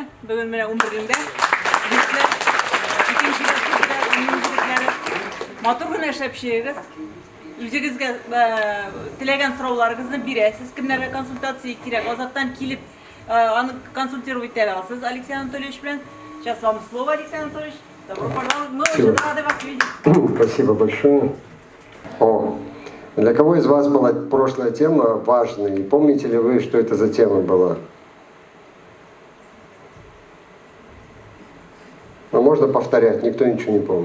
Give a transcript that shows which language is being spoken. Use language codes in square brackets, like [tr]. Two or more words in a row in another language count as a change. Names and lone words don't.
[tt] Бүген менә 11-ндә икенче елда матур гына эшләп чыгыгыз. Үзегезгә теләгән сорауларыгызны бирәсез. Кемнәргә консультация кирәк? Азаттан килеп аны консультировать итә аласыз Алексей Анатольевич белән. [ru] Сейчас вам слово, Алексей Анатольевич. Добро пожаловать. Мы очень рады вас видеть. Спасибо большое. Для кого из вас была прошлая тема важной? И помните ли вы, что это за тема была? Но можно повторять, никто ничего не помнит.